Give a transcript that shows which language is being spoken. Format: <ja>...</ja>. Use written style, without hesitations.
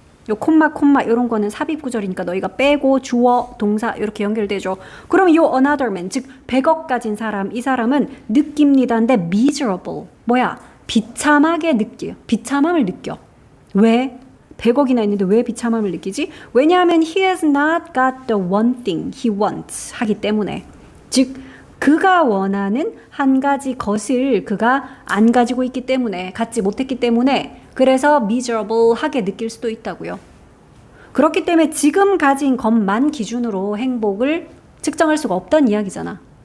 <ko>요 콤마 이런 거는 삽입 구절이니까 너희가 빼고 주어, 동사 이렇게 연결되죠. 그럼 요</ko> <en>another man,</en> <ko>즉 100억 가진 사람, 이 사람은 느낍니다인데 miserable, 뭐야? 비참하게 느껴요. 비참함을 느껴. 왜? 100억이나 있는데 왜 비참함을 느끼지? 왜냐하면</ko> <en>he has not got the one thing he wants</en> <ko>하기 때문에. 즉 그가 원하는 한 가지 것을 그가 안 가지고 있기 때문에, 갖지 못했기 때문에 그래서 miserable하게 느낄 수도 있다고요. 그렇기 때문에 지금 가진 것만 기준으로 행복을 측정할 수가 없다는 이야기잖아.</ko>